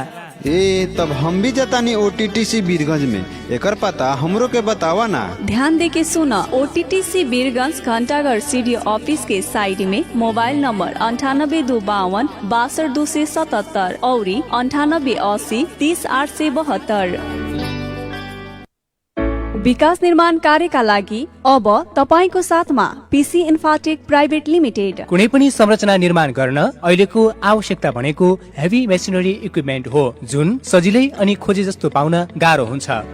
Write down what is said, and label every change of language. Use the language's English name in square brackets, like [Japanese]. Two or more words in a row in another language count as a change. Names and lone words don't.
[Bhojpuri] तब हम भी जतानी OTTC बीरगंज में, एकर पता हमरो के बतावा ना। ध्यान दे के सुना, OTTC बीरगंज घंटाघर CD ऑफिस के साइड में मोबाइल नंबर 9825 62277 और 9880 30872। [Nepali] विकास निर्माण कार्यका लागि अब तपाईको साथमा PC इन्फाटेक प्राइभेट लिमिटेड। कुनै पनि संरचना निर्माण गर्न अहिलेको आवश्यकता भनेको [English] heavy machinery equipment [Nepali] हो, जुन सजिलै अनि खोजे जस्तो पाउन गाह्रो हुन्छ।